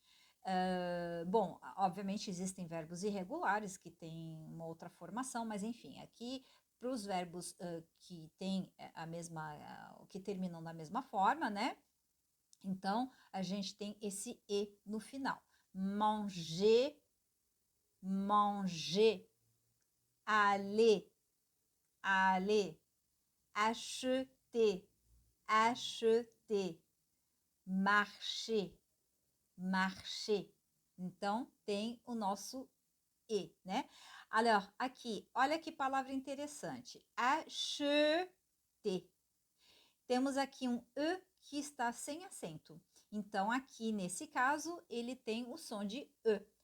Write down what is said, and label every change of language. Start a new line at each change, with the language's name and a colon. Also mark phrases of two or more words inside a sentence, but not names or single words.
Portuguese: Bom, obviamente existem verbos irregulares que têm uma outra formação, mas enfim, aqui para os verbos que têm a mesma, que terminam da mesma forma, né? Então, a gente tem esse E no final.
French: Manger, manger, aller, aller, acheter, acheter, marcher, marcher.
Portuguese: Então, tem o nosso E, né? Alors, aqui, olha que palavra interessante. Acheter. Temos aqui um E que está sem acento. Então, aqui, nesse caso, ele tem o som de E.